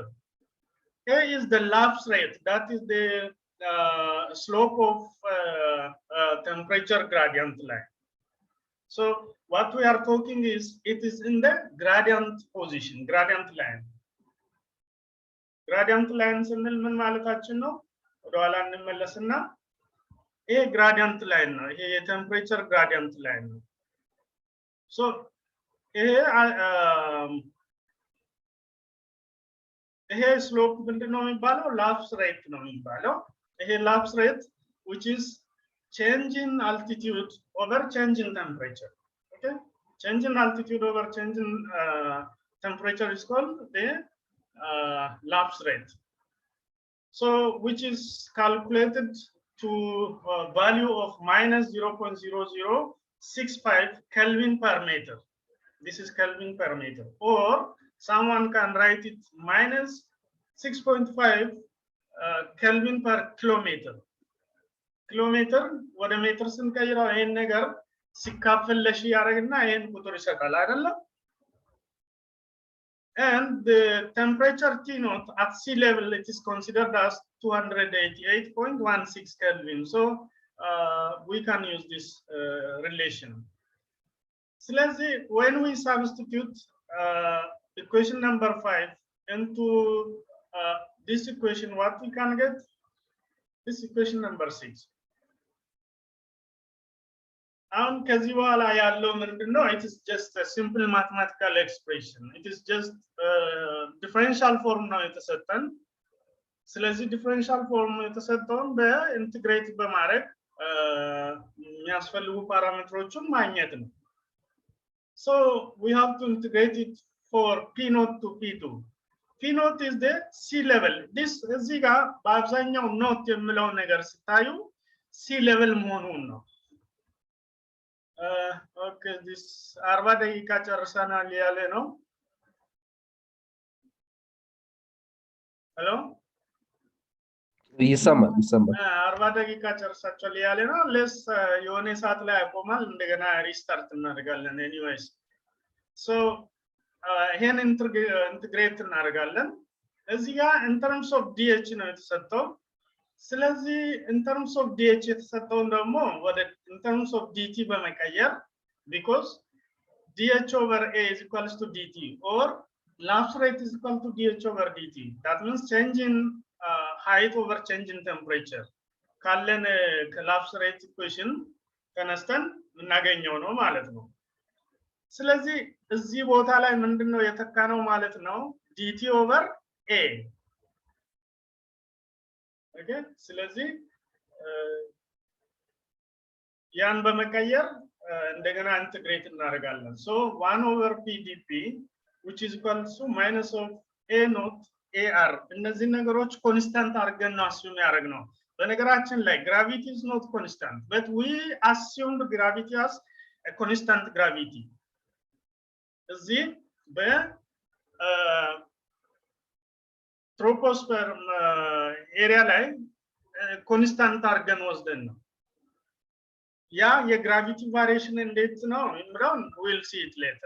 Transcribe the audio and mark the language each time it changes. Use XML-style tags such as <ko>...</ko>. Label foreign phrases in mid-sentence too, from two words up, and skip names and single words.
<en>A is the lapse rate. That is the slope of temperature gradient line. So what we are talking is, it is in the gradient position, gradient line. Gradient line</en> <am>ስንል ምን ማለታችን ነው? ወደ ኋላ እንመለስና ይሄ</am> <en>gradient line</en> <am>ነው። ይሄ የቴምፕሬቸር</am> <en>gradient line</en> <am>ነው። So ይሄ ስሎፕ ምንድነው የሚባለው?</am> <en>lapse rate</en> <am>ነው የሚባለው። ይሄ</am> <en>lapse rate which is change in altitude over change in temperature. Okay, change in altitude over change in temperature is called the lapse rate. So which is calculated to value of minus 0.0065 Kelvin per meter. This is Kelvin per meter, or someone can write it minus 6.5 Kelvin per kilometer.</en> <am>Kilometer ወደ ሜትር ስንቀይረው ይሄን ነገር ሲካፈል ለሺ ያደርግና ይሄን ቁጥር ይሰጣል አይደለም?</am> <en>And the temperature T naught at sea level, it is considered as 288.16 Kelvin. So we can use this relation. So let's see, when we substitute equation number 5 into this equation, what we can get? This equation number 6.</en> <am>ከዚህ በኋላ ያለው ምንድነው?</am> <en>It is just a simple mathematical expression. It is just differential form</en> <am>ነው የተሰጠን። ስለዚህ</am> <en>differential form</en> <am>የተሰጠውን በኢንተግሬት በማድረግ የሚያስፈልጉ ፓራሜትሮችን ማግኘት ነው።</am> <en>So we have to integrate it for P naught to P2. P naught is the sea level.</en> <am>This እዚህ ጋር በአብዛኛው ኖት የሚለው ነገር ስታዩ</am> <en>sea level</en> <am>መሆኑን ነው።</am> <en>Okay, this</en> <am>40 ደቂቃ ጨርሰናል ያለ ነው። ሄሎ ይሰማል 40 ደቂቃ ጨርሳችኋል ያለ ነው። ለስ የሆነ ሰዓት ላይ ያቆማል፣ እንደገና ሪስታርት እናደርጋለን።</am> <en>anyways so</en> <am>ይሄን ኢንተግሬት እናደርጋለን። እዚህ ጋር</am> <en>in terms of DH</en> <am>ነው የተሰጠው። ስለዚህ</am> <en>in terms of DH</en> <am>የተሰጠውን ደግሞ ወደ</am> <en>in terms of DT</en> <am>በመቀየር,</am> <en>because DH over A is equals to DT, or lapse rate is equal to DH over DT. That means change in height over change in temperature.</en> <am>ካለን</am> <en>lapse rate equation</en> <am>ተነስተን እናገኘው ነው ማለት ነው። ስለዚህ እዚህ ቦታ ላይ ምንድነው የተካነው ማለት ነው?</am> <en>DT over A. Okay,</en> <am>ስለዚህ ያን በመቀየር እንደገና ኢንተግሬት እናደርጋለን።</am> <en>So 1 over PdP which is equals to minus of A naught AR.</en> <am>እነዚህ ነገሮች ኮንስታንት አድርገን ነው አስዩም ያደረግነው። በነገራችን ላይ</am> <en>gravity is not constant, but we assumed gravity as a constant gravity.</en> <am>እዚህ በ troposphere ኤሪያ ላይ ኮንስታንት አድርገን ወስደን ነው። ያ የግራቪቲ ቫሪዬሽን እንዴት ነው የሚለውን</am> <en>we'll see it later.</en>